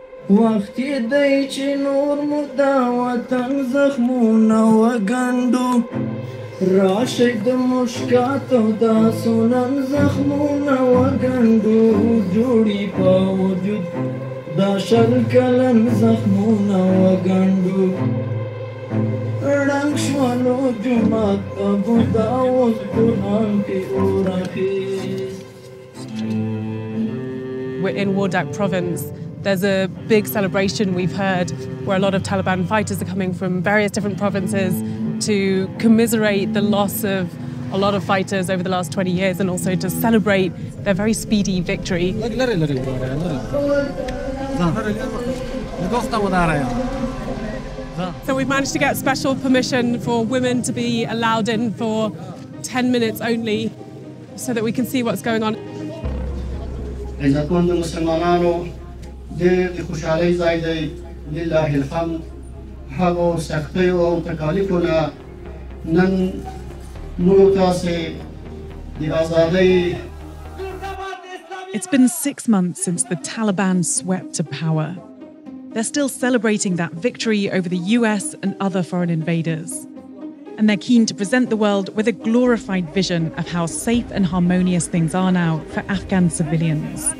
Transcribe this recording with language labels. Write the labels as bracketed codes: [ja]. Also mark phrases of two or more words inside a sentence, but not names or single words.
[ps] وختي دی چې نور مو دا وطن زخمونه وګنډو راشئ د مشکاتو دا سنن زخمونه وګنډو جوړي په وجود دا شل کلن زخمونه وګنډو رنګ شولو جومات ابو دا اوس قرآن کې اور اخیست. [en] We're in Wardak province. There's a big celebration, we've heard, where a lot of Taliban fighters are coming from various different provinces to commiserate the loss of a lot of fighters over the last 20 years and also to celebrate their very speedy victory. So we've managed to get special permission for women to be allowed in for 10 minutes only so that we can see what's going on. [ps] د خوشحالۍ ځای دی [ar] لله الحمد [ps] هغو سختیو او تکالیفو نه نن موږ تاسې د ازادۍ. [en] It's been 6 months since the Taliban swept to power. They're still celebrating that victory over the US and other foreign invaders. And they're keen to present the world with a glorified vision of how safe and harmonious things are now for Afghan civilians.